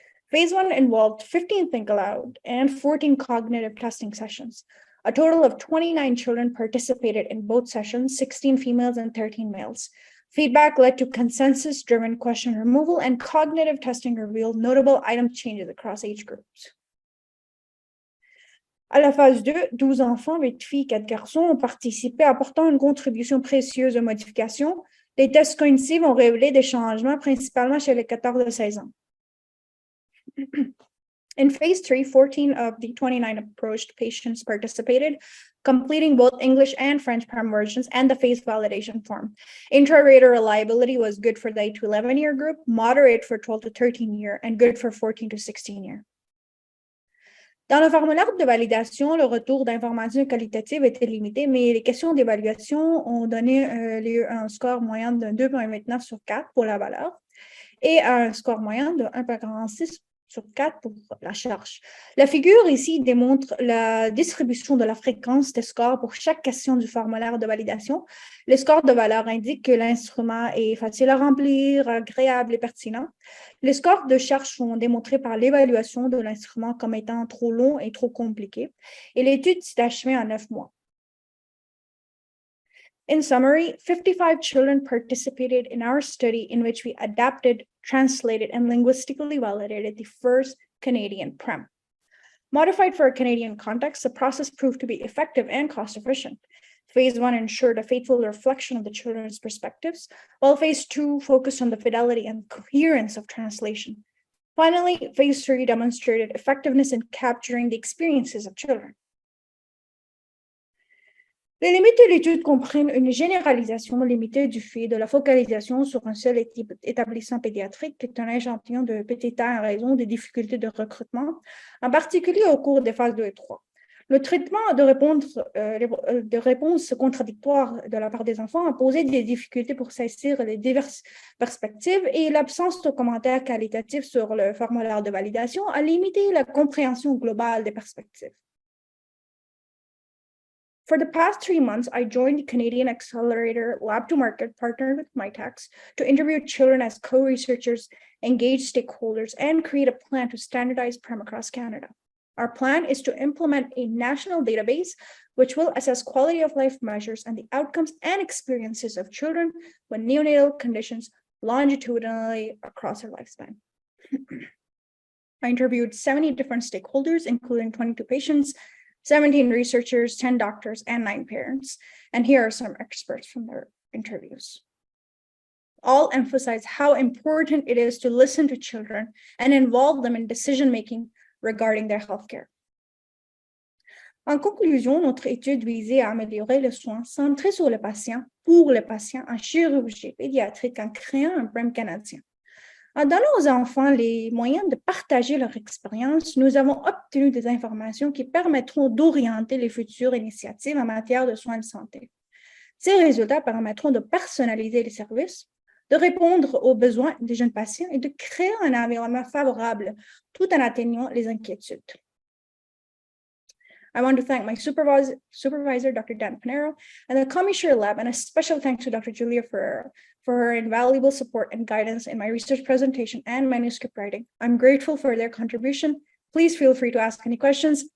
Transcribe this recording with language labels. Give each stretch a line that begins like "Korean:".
English: Phase 1 involved 15 Think Aloud and 14 cognitive testing sessions. A total of 29 children participated in both sessions, 16 females and 13 males. Feedback led to consensus-driven question removal, and cognitive testing revealed notable item changes across age groups.
French: À la phase 2, 12 enfants, 8 filles, 4 garçons ont participé, apportant une contribution précieuse aux modifications. Les tests cognitifs ont révélé des changements, principalement chez les 14 à 16 ans.
English: In phase 3, 14 of the 29 approached patients participated, completing both English and French PREM versions and the phase validation form. Intra-rater reliability was good for the 8 to 11 year group, moderate for 12 to 13 year, and good for 14 to 16 year.
French: Dans le formulaire de validation, le retour d'informations qualitatives était limité, mais les questions d'évaluation ont donné lieu à un score moyen de 2,29 sur 4 pour la valeur et à un score moyen de 1,46 sur 4 pour la charge. La figure ici démontre la distribution de la fréquence des scores pour chaque question du formulaire de validation. Les scores de valeur indiquent que l'instrument est facile à remplir, agréable et pertinent. Les scores de charge sont démontrés par l'évaluation de l'instrument comme étant trop long et trop compliqué. Et l'étude s'est achevée en 9 mois.
English: In summary, 55 children participated in our study in which we adapted, translated, and linguistically validated the first Canadian PREM. Modified for a Canadian context, the process proved to be effective and cost-efficient. Phase 1 ensured a faithful reflection of the children's perspectives, while Phase 2 focused on the fidelity and coherence of translation. Finally, Phase 3 demonstrated effectiveness in capturing the experiences of children.
French: Les limites de l'étude comprennent une généralisation limitée du fait de la focalisation sur un seul établissement pédiatrique qui est un échantillon de petit a en raison des difficultés de recrutement, en particulier au cours des phases 2 et 3. Le traitement de réponses contradictoires de la part des enfants a posé des difficultés pour saisir les diverses perspectives et l'absence de commentaires qualitatifs sur le formulaire de validation a limité la compréhension globale des perspectives.
English: For the past 3 months, I joined the Canadian Accelerator Lab to Market, partnered with MyTax, to interview children as co-researchers, engage stakeholders, and create a plan to standardize PREM across Canada. Our plan is to implement a national database which will assess quality of life measures and the outcomes and experiences of children with neonatal conditions longitudinally across their lifespan. I interviewed 70 different stakeholders, including 22 patients, 17 researchers, 10 doctors, and 9 parents. And here are some experts from their interviews. All emphasize how important it is to listen to children and involve them in decision-making regarding their healthcare.
French: En conclusion, notre étude visait à améliorer le soin centré sur le patient, pour le patient en chirurgie pédiatrique en créant un PREM canadien. En donnant aux enfants les moyens de partager leur expérience, nous avons obtenu des informations qui permettront d'orienter les futures initiatives en matière de soins de santé. Ces résultats permettront de personnaliser les services, de répondre aux besoins des jeunes patients et de créer un environnement favorable tout en atteignant les inquiétudes.
English: I want to thank my supervisor, Dr. Dan Pinero, and the Commissaire Lab, and a special thanks to Dr. Julia for her invaluable support and guidance in my research presentation and manuscript writing. I'm grateful for their contribution. Please feel free to ask any questions.